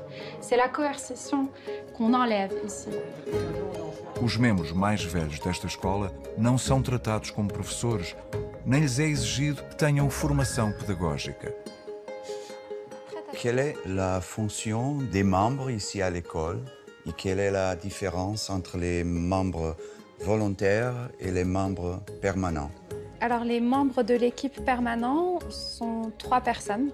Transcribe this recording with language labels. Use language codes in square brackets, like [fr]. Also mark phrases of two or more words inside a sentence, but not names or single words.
[fr] C'est la coercition qu'on enlève ici. [pt] Os membros mais velhos desta escola não são tratados como professores, nem lhes é exigido que tenham formação pedagógica. [fr] Quelle est la fonction des membres ici à l'école et quelle est la différence entre les membres volontaires et les membres permanents? Alors, les membres de l'équipe permanente sont 3 personnes.